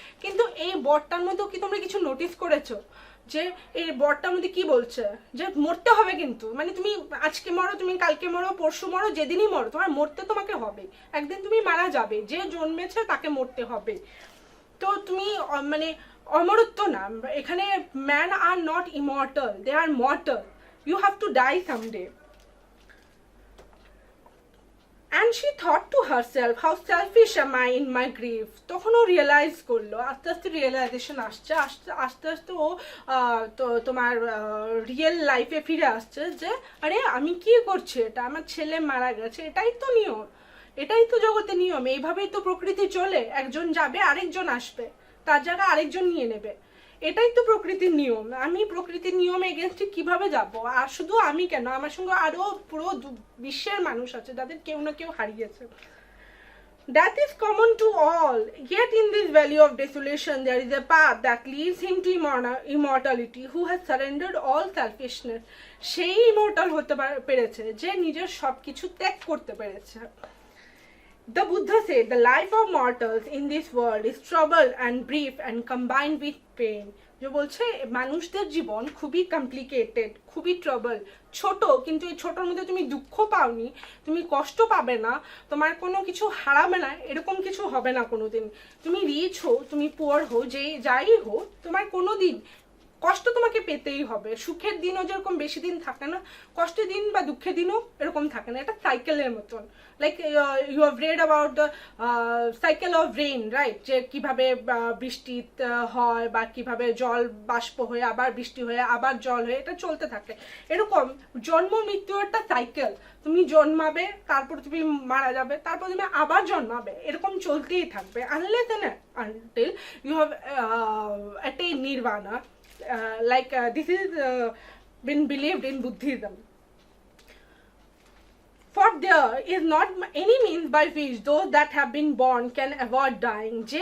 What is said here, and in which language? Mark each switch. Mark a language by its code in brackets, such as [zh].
[bn] কিন্তু এই বরটার মধ্যেও কি তোমরা কিছু নোটিস করেছো যে এই বরটার মধ্যে কি বলছে যে মরতে হবে, কিন্তু মানে তুমি আজকে মরো, তুমি কালকে মরো, পরশু মরো, যেদিনই মরো তোমার মরতে তোমাকে হবে, একদিন তুমি মারা যাবে, যে জন্মেছে তাকে মরতে হবে। তো তুমি মানে অমরত্ব না, এখানে [en] Man are not immortal, they are mortal, you have to die someday. And she thought to herself, how selfish am I in my grief. [bn] তখন ও রিয়েলাইজ করলো, আস্তে আস্তে রিয়েলাইজেশন আসছে, আস্তে আস্তে ও তোমার রিয়েল লাইফে ফিরে আসছে যে আরে আমি কি করছি, এটা আমার ছেলে মারা গেছে, এটাই তো নিয়ম, এটাই তো জগতের নিয়ম, এইভাবেই তো প্রকৃতি চলে, একজন যাবে আরেকজন আসবে, তার জায়গা আরেকজন নিয়ে নেবে, এটাই তো প্রকৃতির নিয়ম। আমি প্রকৃতির নিয়মে এগেনস্টে কিভাবে যাব? আর শুধু আমি কেন, আমার সঙ্গে আরো পুরো বিশ্বের মানুষ আছে যাদের কেউ না কেউ হারিয়েছে। [en] That is common to all. Yet in this valley of desolation there is a path that leads him to immortality who has surrendered all selfishness. [bn] সেই ইমর্টাল হতে পেরেছে যে নিজের সবকিছু ত্যাগ করতে পেরেছে। [en] The Buddha said the life of mortals in this world is troubled and brief and combined with pain. [bn] যে বলছে মানুষদের জীবন খুবই কমপ্লিকেটেড, খুবই ট্রাবল, ছোট, কিন্তু এই ছোটোর মধ্যে তুমি দুঃখ পাওনি, তুমি কষ্ট পাবে না, তোমার কোনো কিছু হারাবে না, এরকম কিছু হবে না কোনোদিন। তুমি রিচ হো, তুমি পুয়ার হো, যাই হো, তোমার কোনো দিন কষ্ট তোমাকে পেতেই হবে। সুখের দিনও যেরকম বেশি দিন থাকে না, কষ্টের দিন বা দুঃখের দিনও এরকম থাকে না, এটা সাইকেলের মতন। [en] Like you have read about the cycle of rain, right? [bn] যে কিভাবে বৃষ্টি হয় বা কিভাবে জল বাষ্প হয়ে আবার বৃষ্টি হয়ে আবার জল হয়ে এটা চলতে থাকে। এরকম জন্ম মৃত্যু একটা সাইকেল, তুমি জন্মাবে, তারপর তুমি মারা যাবে, তারপর তুমি আবার জন্মাবে, এরকম চলতেই থাকবে [en] Unless and until you have attained nirvana. This is been believed in Buddhism. For there is not any means by which those that have been born can avoid dying.